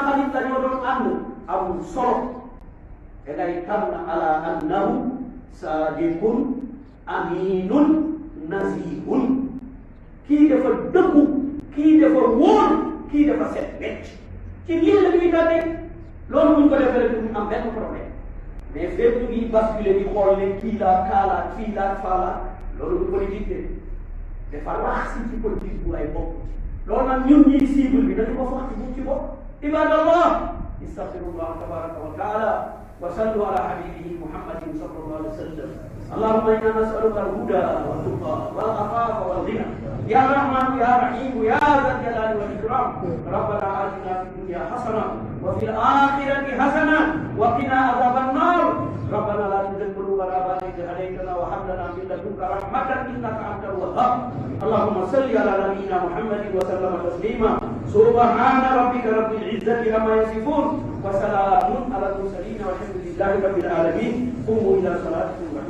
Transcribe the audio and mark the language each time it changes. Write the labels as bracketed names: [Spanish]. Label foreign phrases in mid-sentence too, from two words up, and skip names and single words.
[Wolof] xarit la ñoo doon ànd amul solo da ngay tànn [Arabic] على أنه صادق أمين نزيه [Wolof] kii dafa dëggu kii dafa wóor kii dafa set wecc ci lii la ñuy tànnee loolu bu ñu ko defee rek ñu am benn problème mais fépp ñu ngi basculer di xool ne kii laa kaalaat fii laa faalaat loolu du politique de dafa rax ci politique bu ay bokk loolu nag ñun ñii cible bi dañu ko wax ci ñu ci bopp [Arabic] عباد الله أستغفر الله تبارك وتعالى وصلوا على حبيبه محمد صلى الله عليه وسلم اللهم انا نسالك الهدى والتقى والعفاف والغنى يا رحمن يا رحيم يا ذا الجلال والاكرام ربنا اتنا في الدنيا حسنه وفي الاخره حسنه وقنا عذاب النار ربنا لا تزغ قلوبنا بعد إذ هديتنا وهب لنا من لدنك رحمه انك انت الوهاب اللهم صل على نبينا محمد وسلم تسليما سبحان ربك رب العزه عما يصفون وسلام على المرسلين والحمد لله رب العالمين قوموا الى صلاتكم